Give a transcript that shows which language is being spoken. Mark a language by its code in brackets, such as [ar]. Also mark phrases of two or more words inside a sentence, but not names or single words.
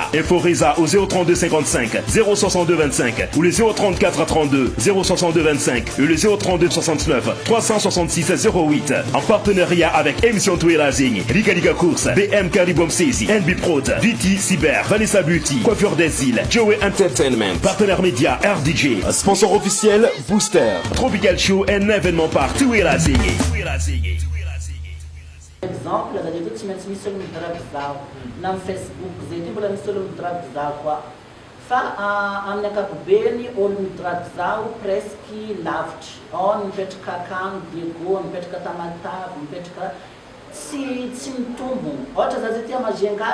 [fr] Info Reza au 032 55 062 25 ou le 034 32 062 25 et le 032 69 366 08. En partenariat avec émission Raha Zegny, Liga Liga Course, BM Caribom Sezi, NB Prod, DT Cyber, Vanessa Beauty, Coiffure des Îles, Joey Entertainment, partenaire média RDJ, sponsor officiel Booster. Tropical Show, un événement par Raha Zegny. [mg] Exemple, da devo tsy maintsy misy olo midraky zaho na amin'ny Facebook zay ty mbola misy olo midraky zaho koa fa amin'ny ankapobeny olo midraky zaho presque lavitry ao mipetraka akagny Diego mipetraka Tamatavy mipetraka tsy mitombo ohatra za zay tia Majenga